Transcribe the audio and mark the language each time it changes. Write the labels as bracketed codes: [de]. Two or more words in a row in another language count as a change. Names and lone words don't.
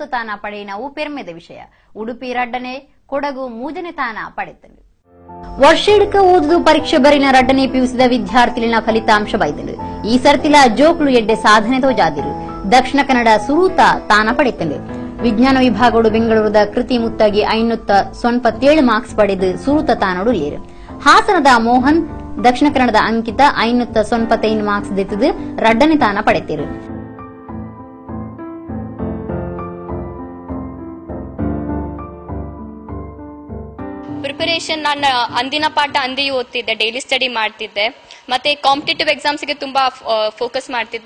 [tcy] ತಾನ ಪಡೆಯಿನವು ಪೆರ್ಮೆದ ವಿಷಯ ಉಡುಪಿ ರಡ್ಡನೆ ಕೊಡಗು ಮೂಜನೆ ತಾನ ಪಡೆತಂಡು ವರ್ಷೇಡಕ ಓದುದು ಪರೀಕ್ಷೆ ಬರಿನ ರಡ್ಡನೇ ಪಿಯುಸಿದ ವಿದ್ಯಾರ್ಥಿಲಿನ ಫಲಿತಾಂಶ ಬೈದಂಡು ಈ ಸರ್ತಿಲ ಜೋಕ್ಲು ಎಡ್ಡೆ ಸಾಧನೆ ತೋಜಾದಿರು ದಕ್ಷಿಣ ಕನ್ನಡ ಸುರೂತ ತಾನ ಪಡೆತಂಡು ವಿಜ್ಞಾನ ವಿಭಾಗಗಳು ಬೆಂಗಳೂರದ ಕೃತಿ ಮುತ್ತಾಗಿ 597 ಮಾರ್ಕ್ಸ್ ಪಡೆದು ಸುರೂತ ತಾನೋಡು ಲೇರು ಹಾಸನದ ಮೋಹನ್ ದಕ್ಷಿಣ ಕನ್ನಡದ ಅಂಕಿತ 595 ಮಾರ್ಕ್ಸ್ ದೆತ್ತದು ರಡ್ಡನೆ ತಾನ ಪಡೆತಿರು [kn] ಪ್ರಿಪರೇಷನ್ ನಾನು ಅಂದಿನ ಪಾಠ ಅಂದಿಯೂ ಓದ್ತಿದ್ದೆ, [en] daily study [kn] ಮಾಡ್ತಿದ್ದೆ, ಮತ್ತೆ [en] competitive exams [kn] ಗೆ ತುಂಬಾ ಫೋಕಸ್ ಮಾಡ್ತಿದ್ದೆ.